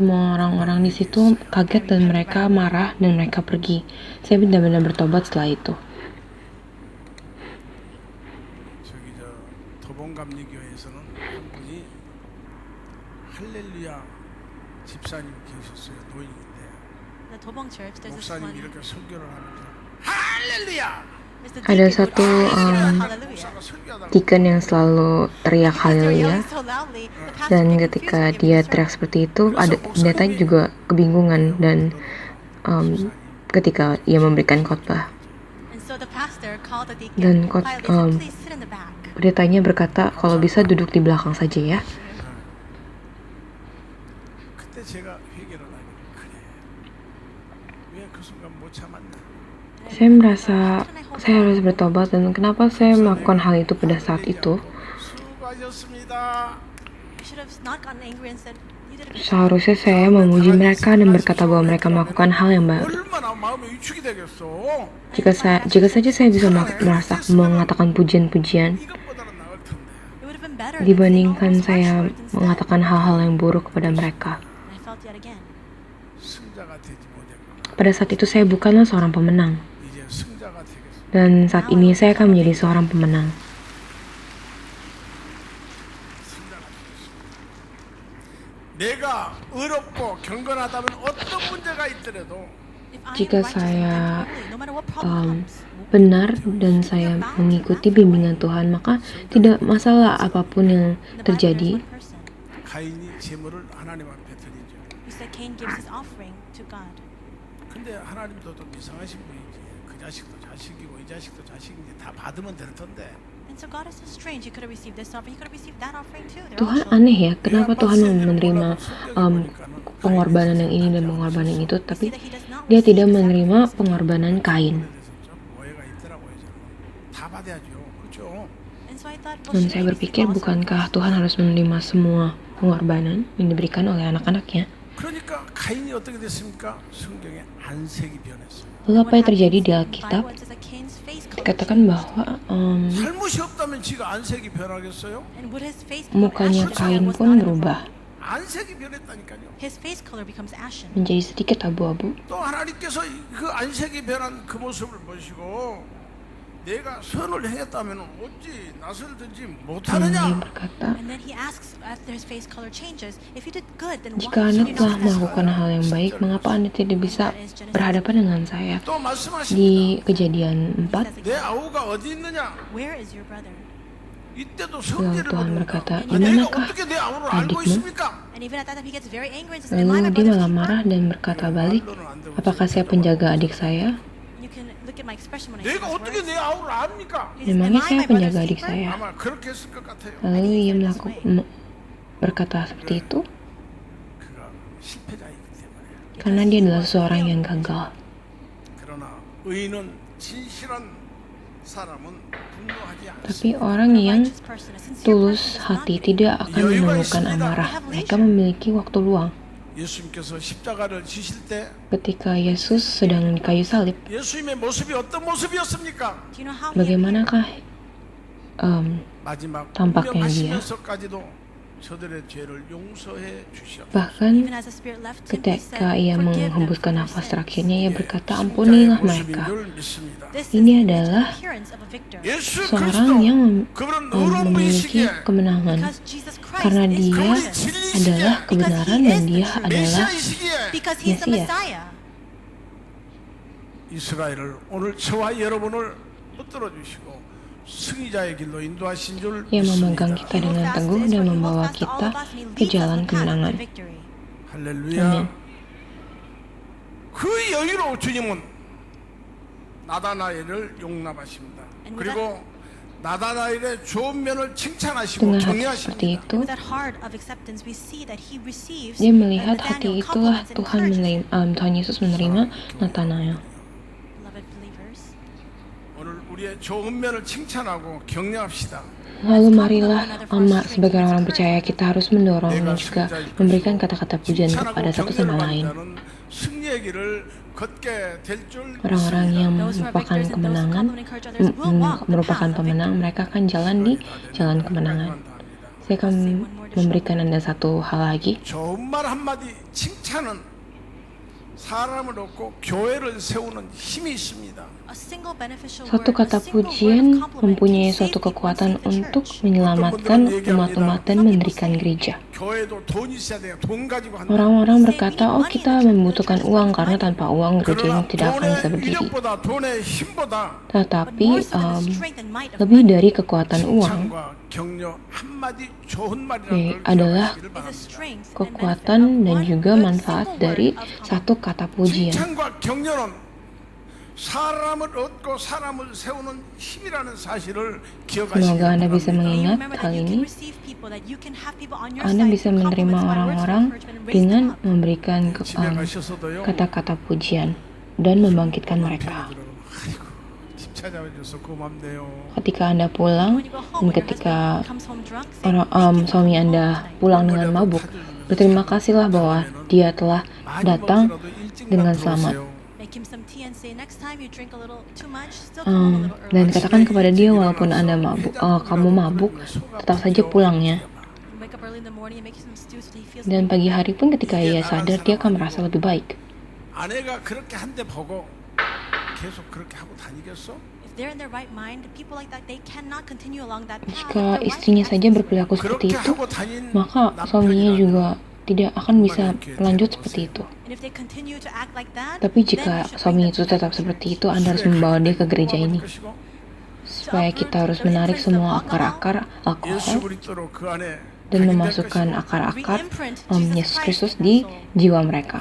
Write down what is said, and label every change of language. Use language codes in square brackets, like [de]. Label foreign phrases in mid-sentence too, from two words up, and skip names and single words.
[id] semua orang-orang di situ kaget dan mereka marah dan mereka pergi. Saya benar-benar bertobat setelah itu. [ko] 저기 저 도봉감리교회에서는 한 분이 할렐루야 집사님 계셨어요. 노인인데 [en] In the Tobong Church, there's this one. [ko] 목사님이 이렇게 설교를 하면서 할렐루야 [en] There's the [id] Ada [en] deacon who [id] satu [en] hallelujah. [ko] 목사가 설교하다가 [id] deacon yang selalu teriak [en] As they were [id] haleluya, [en] yelling so loudly, the pastor [id] dan [en] became [id] ketika [en] confused [id] dia [en] and gave [id] teriak [en] the [id] seperti itu, ada pendeta juga kebingungan dan ketika ia memberikan khotbah. [en] sermon. And so the pastor called the deacon [id] Dan [en] quietly and said, "Please sit in the back." [id] pendetanya berkata, kalau bisa duduk di belakang saja ya. [ko] 그때 제가 회개를 하게 그래 왜 그 순간 못 참았나 [id] Saya merasa saya harus bertobat dan kenapa saya melakukan hal itu pada saat itu. [ko] 수고하셨습니다. [en] You should have not gotten angry and said, "You did a good job." [id] Seharusnya saya memuji mereka dan berkata bahwa mereka melakukan hal yang baik. [ko] 얼마나 마음에 위축이 되겠어. [id] Jika saja saya bisa merasa mengatakan pujian-pujian [ko] 이것보다는 나을 텐데. [en] It would have been better than saying all [id] dibandingkan [en] those harsh [id] saya [en] words instead. [id] mengatakan hal-hal yang buruk kepada mereka. [en] And I felt yet again. [ko] 승자가 되지 못했구나. [id] Pada saat itu saya bukanlah seorang pemenang, [ko] 이제 승자가 되겠어. [id] dan saat ini saya akan menjadi seorang pemenang. [ko] 승자가 되겠어. 내가 의롭고 경건하다면 어떤 문제가 있더라도 [en] If I am [id] Jika [en] righteous and [id] saya [en] holy, no matter what problem comes, [id] benar dan saya mengikuti bimbingan Tuhan, maka tidak masalah apapun yang [en] in the Bible there's [id] terjadi. [en] one person [ko] 가인이 재물을 하나님 앞에 드리죠. [en] who said Cain gives his offering to God. [ko] 근데 하나님도 좀 이상하신 분이지. 그 자식도 자식이고 이 자식도 자식인지 다 받으면 될 텐데. [en] And so God is so strange. He could have received this offering. He could have received that offering too. They're [id] Tuhan [en] all children. [id] aneh ya, kenapa Tuhan menerima pengorbanan yang ini dan pengorbanan itu, [en] See [id] tapi [en] that he does not [id] dia [en] receive [id] tidak [en] the [id] menerima [en] sacrifice. [id] pengorbanan Kain. [ko] 그래서 좀 오해가 있더라고요. 저는. 다 받아야죠. 그렇죠? [en] And so I thought, well, [id] Dan [en] should [id] saya [en] I receive [id] berpikir, [en] all [id] bukankah [en] sacrifice? [id] Tuhan harus menerima semua pengorbanan yang diberikan oleh anak-anaknya? [ko] 그러니까 가인이 어떻게 됐습니까? 성경에 안색이 변했어요. [id] Lalu apa yang terjadi di Alkitab? Dikatakan bahwa [ko] 잘못이 없다면 지가 안색이 변하겠어요? [id] mukanya Kain pun berubah [ko] 안색이 변했다니까요. [en] His face color becomes ashen. [id] menjadi sedikit abu-abu. [ko] 또 하나님께서 그 안색이 변한 그 모습을 보시고 내가 선을 행했다면 어찌 나설든지 [id] Dia [ko] 못하느냐? [id] berkata, [en] And then he asks after his face color changes, if you did good, then why [id] jika [en] should [id] Anda [en] you [id] telah [en] not be [id] melakukan [en] good? [id] hal yang baik, mengapa Anda tidak bisa berhadapan dengan saya? [ko] 또 말씀하십니다. [id] Di Kejadian 4, [ko] 내 아우가 어디 있느냐? [en] Where is your brother? [ko] 이때도 [id] lalu [ko] 성질을 [id] Tuhan [ko] 부립니다. [id] berkata, [ko] 내가 [id] dimanakah [ko] 어떻게 내 아우를 알고 [id] adikmu? [ko] 있습니까? [en] And even at that time, he gets very angry and says, "Am I [id] Lalu [en] my [id] dia [en] brother's [id] malah [en] keeper?" [id] marah dan berkata balik, apakah saya penjaga adik saya? [en] And you can look at my expression when I say [ko] 내가 [en] those [ko] 어떻게 [en] words. [ko] 내 아우를 압니까? [en] He says, [id] Memangnya [en] "Am I [id] saya [en] my [id] penjaga [en] brother's [id] adik [en] keeper?" [id] saya? [ko] 아마 그렇게 했을 것 같아요. [id] Lalu ia berkata seperti itu [ko] 그가 실패자이기 때문에. [id] karena dia adalah seorang yang gagal. [ko] 그러나 의인은 진실한 사람은 분노하지 않습니다. [id] Tapi orang yang [en] Righteous person, a sincere [id] tulus [en] person, does not [id] hati [en] get [id] tidak akan menemukan amarah. Mereka memiliki waktu luang. [ko] 예수님께서 십자가를 지실 때 [id] Ketika Yesus sedang di kayu salib, [ko] 예수님의 모습이 어떤 모습이었습니까? [en] Do you know how he [id] bagaimanakah [ko] 마지막 [id] tampaknya dia? [ko] 운명하시면서까지도 저들의 죄를 용서해 주시옵소서. [id] Bahkan [en] even as the spirit left him, he [id] ketika [en] said, [id] ia [en] "Forgive them [id] menghembuskan [en] for their [id] nafas [en] sins." [id] terakhirnya, ia berkata, [ko] 십자가의 [id] ampunilah [ko] 모습인 [id] mereka. [ko] 줄 믿습니다. [en] This [id] Ini [en] is [id] adalah [en] the appearance of a victor. [ko] 예수 [id] seorang yang [ko] 그리스도 그분은 의로운 [id] memiliki [ko] 분이시기에 [id] kemenangan. [en] Because Jesus Christ [id] Karena [en] is [id] dia [en] righteous. [id] adalah kebenaran dan dia adalah [ko] 메시아이시기에 [en] Because he's the [id] Mesias. [en] Messiah. [ko] 이스라엘을 오늘 저와 여러분을 붙들어 주시고 승리자의 길로 인도하신 줄 [id] yang memegang [ko] 믿습니다. [id] kita dengan teguh dan membawa kita ke jalan kemenangan. [ko] 할렐루야. 아멘. 그 여유로 주님은 나다나엘을 용납하십니다. 그리고 나다나엘의 좋은 면을 칭찬하시고 [id] Dengan hati seperti [ko] 격려하십니다. [id] itu, [en] With that heart of acceptance, we see that he receives [id] dia melihat [en] Nathanael [id] hati itulah [en] compliments and [id] Tuhan [en] encouragements. [id] Tuhan Yesus menerima Nathanael. [en] Beloved believers, [ko] 오늘 우리의 좋은 면을 칭찬하고 격려합시다. [id] Lalu marilah sebagai orang percaya kita harus mendorong dan juga memberikan kata-kata pujian kepada satu sama lain. [ko] 승리의 길을 걷게 될 줄 [id] Orang-orang yang [en] those who are [id] merupakan [en] victors and those who [id] kemenangan, [en] compliment and encourage others will walk the [id] merupakan [en] path of [id] pemenang, [en] victory. [id] mereka akan jalan di jalan kemenangan. Saya akan memberikan Anda satu hal lagi. [ko] 좋은 말 한마디 칭찬은 사람을 얻고 교회를 세우는 힘이 있습니다. [en] A single beneficial [id] Satu [en] word, [id] kata [en] a single word [id] pujian [en] of compliment [id] mempunyai [en] can save [id] suatu [en] people, [id] kekuatan [en] save the [id] untuk [en] church. [id] menyelamatkan umat-umat dan mendirikan gereja. [ko] 교회도 돈 있어야 돼요. 돈 가지고 한다. [id] Orang-orang berkata, oh kita membutuhkan uang karena tanpa uang gereja ini [ko] 그러나 [id] tidak akan bisa [ko] 돈의 [id] berdiri. [ko] 위력보다 돈의 힘보다 [en] But [id] Tetapi [en] more so than the strength and might of [id] lebih [en] money [id] dari kekuatan uang [ko] 칭찬과 격려 한마디 좋은 말이라는 예, 걸 [id] adalah [ko] 기억하시기를 [en] is the [ko] 바랍니다. [en] strength and benefit [id] kekuatan [en] of [id] dan [en] one [id] juga [en] good [id] manfaat [en] single [id] dari [en] word of compliment. [id] satu kata pujian. [ko] 칭찬과 격려는 사람을 얻고 사람을 세우는 힘이라는 사실을 기억하시기 [id] Semoga Anda bisa [ko] 바랍니다. [en] May you [id] mengingat [en] remember [id] hal [en] that you can [id] ini. [en] receive people, that you can have people on your [id] Anda [en] side [id] bisa [en] who [id] menerima [en] compliments by words of [id] orang-orang [en] encouragement and raise them [id] dengan [en] up. [id] memberikan [ko] 집에 가셔서도요. [id] kata-kata pujian dan membangkitkan mereka. [ko] 아이고, 집 찾아와줘서 고맙네요. [id] Ketika Anda pulang [en] When you go home, [id] dan [en] when your [id] ketika [en] husband comes home drunk, say, "Thank you for [id] suami [en] coming [id] Anda [en] home tonight." [id] pulang dengan mabuk, berterima kasihlah bahwa dia telah [ko] 많이 [id] datang [ko] 먹더라도 일찍만 [id] dengan [ko] 들어오세요. [id] selamat. [en] Make him some tea and say, "Next time you drink a little too much, still come home a little early." [id] Dan katakan kepada dia walaupun Anda kamu mabuk, tetap saja pulangnya. [en] Wake up early in the morning and make some stew so that he feels [id] Dan pagi hari pun ketika ia sadar, dia akan merasa lebih baik. [ko] 아내가 그렇게 한 대 보고 계속 그렇게 하고 다니겠어? [en] If they're in their right mind, people like that, they cannot continue along that path. [id] Jika [en] Their wife [id] istrinya [en] acts [id] saja [en] this way. [id] berperilaku seperti [ko] 그렇게 [id] itu, [ko] 하고 다닌 [id] maka suaminya juga tidak akan bisa lanjut seperti itu. [en] And if they continue to act like that, [id] Tapi [en] then [id] jika [en] you should [id] suami [en] bring [id] itu [en] them to [id] tetap [en] that [id] seperti [en] church. [id] itu, Anda harus membawa dia ke gereja ini. [ko] 것이고, [id] Supaya kita harus menarik semua akar-akar alkohol [ko] 예수 그리스도로 그 안에 [id] dan [ko] 각인될 [id] memasukkan [ko] 것이고, [id] akar-akar [en] Reimprint [id] Yesus Kristus di jiwa mereka.